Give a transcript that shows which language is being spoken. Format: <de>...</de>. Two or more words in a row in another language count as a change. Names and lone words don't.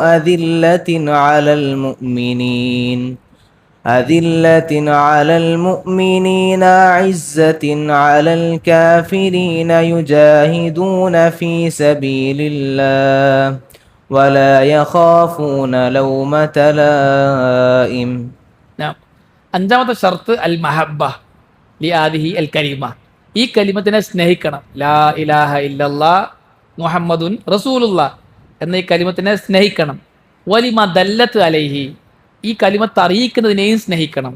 <ar>أذلة على المؤمنين عزة على الكافرين يجاهدون في سبيل الله ولا يخافون لومة لائم.</ar> <ml>അഞ്ചാമത്തെ ഷർത്ത്</ml> <ar>المحبة لهذه الكلمة.</ar> <ml>ഈ കലിമത്തിനെ സ്നേഹിക്കണം.</ml> <ar>لا إله إلا الله محمد رسول الله</ar> <ml>എന്ന ഈ കലിമത്തിനെ സ്നേഹിക്കണം.</ml> <ar>ولما دلت عليه,</ar> <ml>ഈ കലിമത്ത് അറിയിക്കുന്നതിനെയും സ്നേഹിക്കണം.</ml>